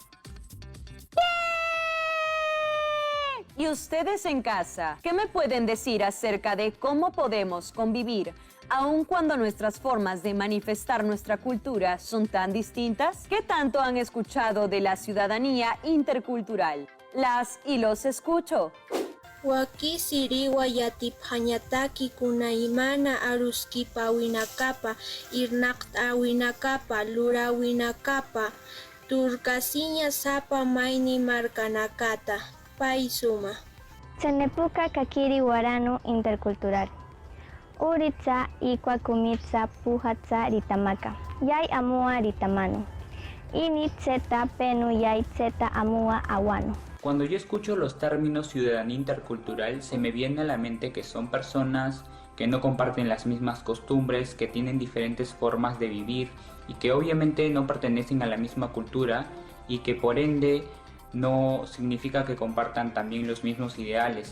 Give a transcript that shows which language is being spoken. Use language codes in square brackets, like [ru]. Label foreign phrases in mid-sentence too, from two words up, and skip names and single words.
[es] ¿Y ustedes en casa, qué me pueden decir acerca de cómo podemos convivir, aun cuando nuestras formas de manifestar nuestra cultura son tan distintas? ¿Qué tanto han escuchado de la ciudadanía intercultural? Las y los escucho. [ay] Waki siriwa yatiphañataki kunaymana aruskipa winakapa, irnaqta winakapa, lura winakapa, turkasiña sapa mayni markanakata, pay suma. [cni] Chanepuka kakiri warano intercultural. Uritza ikwa kumitza pujatza ritamaka. Yay amua ritamano. Ini tseta penu yay tseta amua awano. [es] Cuando yo escucho los términos ciudadanía intercultural, se me viene a la mente que son personas que no comparten las mismas costumbres, que tienen diferentes formas de vivir y que obviamente no pertenecen a la misma cultura y que por ende no significa que compartan también los mismos ideales.